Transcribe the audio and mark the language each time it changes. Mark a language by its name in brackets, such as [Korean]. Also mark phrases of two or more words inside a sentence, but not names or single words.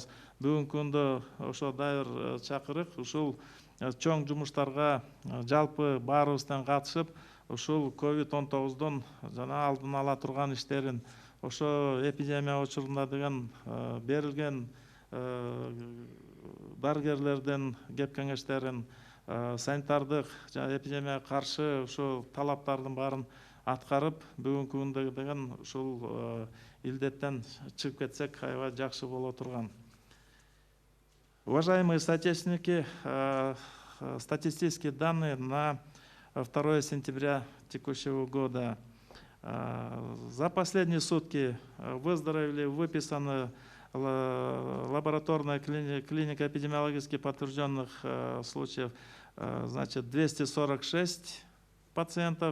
[Kyrgyz] Бүгүнкү күндө ошо дайыр чакырык, ушул чоң жумуштарга жалпы баарыбыздан катышып, ушул COVID-19 жана алдын ала турган иштерин, ошо эпидемия учурунда деген берилген дарыгерлердин кеп кеңештерин, санитардык жана эпидемияга каршы ушул талаптардын баарын аткарып, бүгүнкү күндө деген ушул илдеттен чыгып кетсек аябай жакшы боло турган. [Russian] Уважаемые соотечественники, статистические данные на 2 сентября текущего года. За последние сутки выздоровели, выписано лабораторная клиника эпидемиологически подтвержденных случаев, значит, 246 пациентов,